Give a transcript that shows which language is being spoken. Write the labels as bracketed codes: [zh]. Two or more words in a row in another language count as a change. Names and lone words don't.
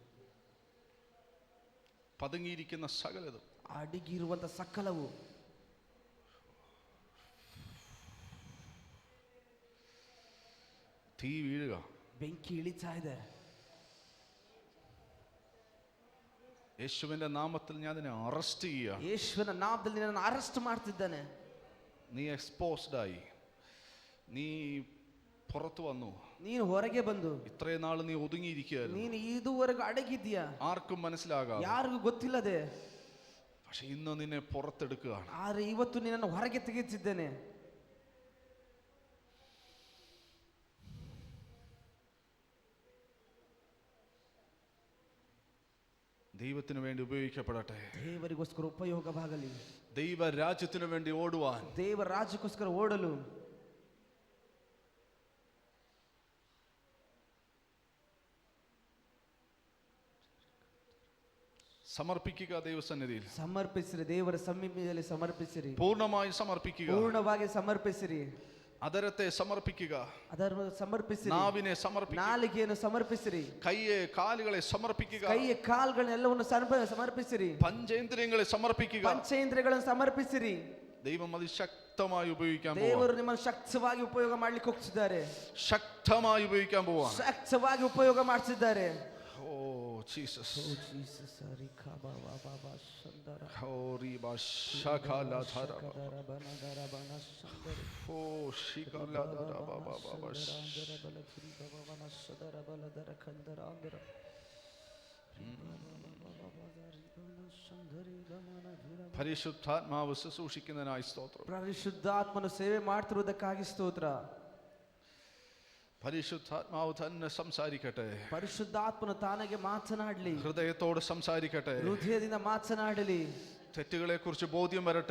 [ml] പതുങ്ങിയിരിക്കുന്ന സകലതും, [kn] ಅಡಗಿರುವಂತ ಸಕಲವು [ml] തീ വീഴുക. [kn] ಬೆಂಕಿ ಇಳಿತಾ ಇದೆ. [ml] യേശുവിന്റെ നാമത്തിൽ ഞാൻ നിന്നെ അറസ്റ്റ് ചെയ്യുക. [kn] ಯೇಸುವಿನ ನಾಮದಲ್ಲಿ ನಿನ್ನನ್ನು ಅರೆಸ್ಟ್ ಮಾಡ್ತಿದ್ದಾನೆ. [ml] നീ എക്സ്പോസ്ഡ് ആയി, നീ പുറത്തു വന്നു, [kn] ನೀನು ಹೊರಗೆ ಬಂದು [ml] ഇത്രയും നാൾ നീ ഒതുങ്ങിയിരിക്കുകയായിരുന്നു, [kn] ನೀನು ಇದುವರೆಗೂ ಅಡಗಿದ್ಯಾ, [ml] ആർക്കും മനസ്സിലാകാം, [kn] ಯಾರಿಗೂ ಗೊತ್ತಿಲ್ಲದೆ. [ml] പക്ഷെ ഇന്ന് നിന്നെ പുറത്തെടുക്കുകയാണ്. [kn] ಆದ್ರೆ ಇವತ್ತು ನಿನ್ನನ್ನು ಹೊರಗೆ ತೆಗೆಯುತ್ತಿದ್ದೇನೆ. [ml] ദൈവത്തിന് വേണ്ടി ഉപയോഗിക്കപ്പെടട്ടെ. [kn] ದೇವರಿಗೋಸ್ಕರ ಉಪಯೋಗವಾಗಲಿ. [ml] ദൈവ രാജ്യത്തിന് വേണ്ടി ഓടുവാൻ, [kn] ದೇವರ ರಾಜ್ಯಕ್ಕೋಸ್ಕರ ಓಡಲು [ml] സമർപ്പിക്കുക. ദൈവസന്നിധിയിൽ [kn] ಸಮರ್ಪಿಸಿರಿ, ದೇವರ ಸನ್ನಿಧಿಯಲ್ಲಿ ಸಮರ್ಪಿಸಿರಿ, [ml] പൂർണ്ണമായി സമർപ്പിക്കുക. [kn] ಪೂರ್ಣವಾಗಿ ಸಮರ್ಪಿಸಿರಿ. [ml] അതരത്തെ സമർപ്പിക്കുക, [kn] ಅದನ್ನು ಸಮರ್ಪಿಸಿರಿ, [ml] നാവിനെ സമർപ്പിക്കുക, [kn] ನಾಲಿಗೆಯನ್ನು ಸಮರ್ಪಿಸಿರಿ, [ml] കൈയെ കാലുകളെ സമർപ്പിക്കുക, [kn] ಕೈಯ ಕಾಲುಗಳನ್ನೆಲ್ಲವನ್ನು ಸಮರ್ಪಿಸಿರಿ, [ml] പഞ്ചേന്ദ്രിയങ്ങളെ സമർപ്പിക്കുക. [kn] ಪಂಚೇಂದ್ರಿಯಗಳನ್ನು ಸಮರ್ಪಿಸಿರಿ. [ml] ദൈവം അത് ശക്തമായി ഉപയോഗിക്കാൻ പോവാ, [kn] ದೇವರು ನಿಮ್ಮನ್ನು ಶಕ್ತವಾಗಿ ಉಪಯೋಗ ಮಾಡ್ಲಿಕ್ಕೆ ಹೋಗ್ತಿದ್ದಾರೆ, [ml] ശക്തമായി ഉപയോഗിക്കാൻ പോവാ. [kn] ಶಕ್ತವಾಗಿ ಉಪಯೋಗ ಮಾಡ್ತಿದ್ದಾರೆ. [ml] ഓ ജീസസ്, ಓ ಜೀಸಸ್, ಹರಿ ಖಬಾ ಬಾಬಾ ಶಂದರ ഓ ರೀಬಾ ಶಕಲ ಧರ ಕದರ ಬನದರ ಬನ ಶಂದರ ഓ ಶಿಕಲ ಧರ ಬಾಬಾ ಬಾಬಾ ಶಂದರ ಬಲ ಧರಿ ಬಾಬಾ ಬನ ಶದರ ಬಲದರ ಖಂದರ ಆಂದರ പരിശുദ്ധാത്മാവ് ശുശ്രൂഷിക്കുന്നതിനായി സ്തോത്രം. [kn] ಪರಿಶುದ್ಧಾತ್ಮನು ಸೇವೆ ಮಾಡ್ತಿರುವುದಕ್ಕಾಗಿ ಸ್ತೋತ್ರ. [ml] പരിശുദ്ധാത്മാവ് തന്നെ സംസാരിക്കട്ടെ, [kn] ಪರಿಶುದ್ಧಾತ್ಮನು ತಾನಾಗೆ ಮಾತನಾಡಲಿ, [ml] ഹൃദയത്തോട് സംസാരിക്കട്ടെ, [kn] ಹೃದಯದಿಂದ ಮಾತನಾಡಲಿ, [ml] തെറ്റുകളെ കുറിച്ച് ബോധ്യം വരട്ടെ,